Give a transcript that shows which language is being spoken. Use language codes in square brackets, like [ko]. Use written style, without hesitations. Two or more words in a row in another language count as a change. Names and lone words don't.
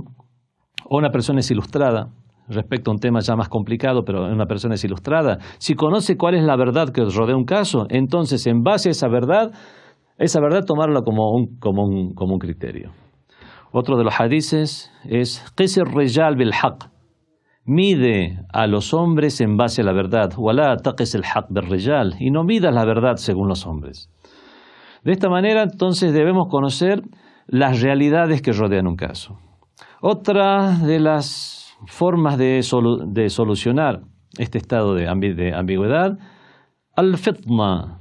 [es] O una persona es ilustrada respecto a un tema ya más complicado, pero una persona es ilustrada. Si conoce cuál es la verdad que rodea un caso, entonces en base a esa verdad tomarla como un criterio. Otro de los hadices es [ar] قس الرجال بالحق. [es] Mide a los hombres en base a la verdad. [ar] ولا تقس الحق بالرجال. [es] Y no midas la verdad según los hombres. De esta manera, entonces, debemos conocer las realidades que rodean un caso. Otra de las formas de solucionar este estado de ambigüedad, al-fitna.